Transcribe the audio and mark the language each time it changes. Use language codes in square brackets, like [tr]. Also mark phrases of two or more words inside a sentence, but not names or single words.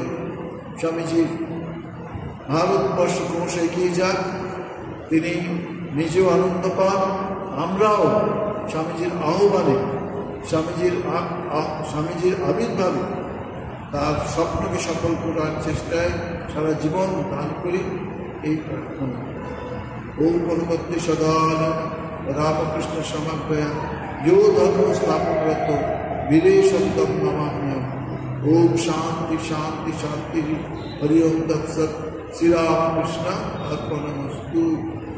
[bn] স্বামীজির ভারতবর্ষ ক্রমশ এগিয়ে যাক, তিনি নিজেও আনন্দ পান, আমরাও স্বামীজির আহ্বানে, স্বামীজির আবির্ভাবে তার স্বপ্নকে সফল করার চেষ্টায় সারা জীবন দান করি, এই প্রার্থনা। [sa] ওম পরবর্তী সদান রামকৃষ্ণ সমাগ্রয়া यो धर्म स्थापनरत वीरेशम नमाम्यहम्। ओम शांति शांति शांति। हरि ओम तत्सत्। श्री राम कृष्ण अर्पणमस्तु।